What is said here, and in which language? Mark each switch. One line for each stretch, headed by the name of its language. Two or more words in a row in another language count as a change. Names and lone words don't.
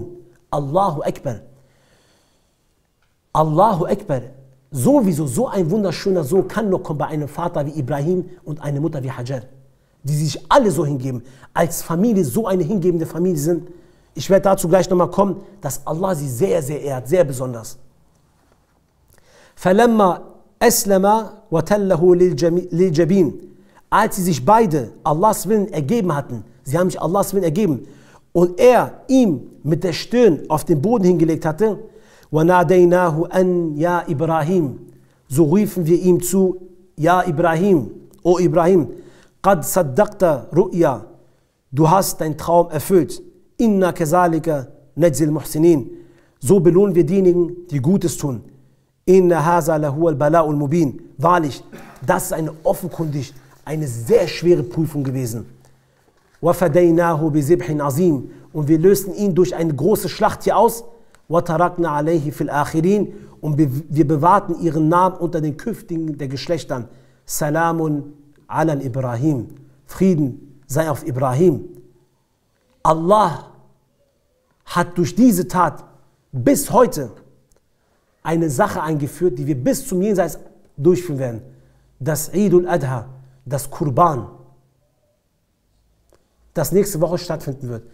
Arabic: الله أكبر. الله أكبر.
German: Sowieso, so ein wunderschöner Sohn kann nur kommen bei einem Vater wie Ibrahim und einer Mutter wie Hajar, die sich alle so hingeben, als Familie so eine hingebende Familie sind. Ich werde dazu gleich nochmal kommen, dass Allah sie sehr, sehr ehrt, sehr besonders.
Arabic: فَلَمَّا أَسْلَمَا وَتَلَّهُ لِلْجَبِينَ.
German: Als sie sich beide Allahs Willen ergeben hatten, sie haben sich Allahs Willen ergeben, und er ihm mit der Stirn auf den Boden hingelegt hatte,
Arabic: وَنَادَيْنَاهُ أَنْ يَا إِبْرَاهِيمُ.
German: So riefen wir ihm zu, Ja Ibrahim, O Ibrahim,
Arabic: قَدْ صَدَّقْتَ رُؤْيَا.
German: Du hast deinen Traum erfüllt.
Arabic: إِنَّا كَذَلِكَ نَجْزِي الْمُحْسِنِينَ.
German: So belohnen wir diejenigen, die Gutes tun.
Arabic: إِنَّ هَذَا لَهُوَ الْبَلَاءُ الْمُبِينَ.
German: Wahrlich, das ist eine offenkundig, eine sehr schwere Prüfung gewesen.
Arabic: وَفَدَيْنَاهُ بِذِبْحٍ عَظِيمٍ.
German: Und wir lösten ihn durch eine große Schlacht hier aus.
Arabic: وَتَرَكْنَا عَلَيْهِ فِي الْآخِرِينَ.
German: Und wir bewahrten ihren Namen unter den künftigen der Geschlechtern.
Arabic: سلام على إبراهيم.
German: Frieden sei auf Ibrahim. Allah hat durch diese Tat bis heute eine Sache eingeführt, die wir bis zum Jenseits durchführen werden. Das Eid al-Adha, das Kurban, das nächste Woche stattfinden wird.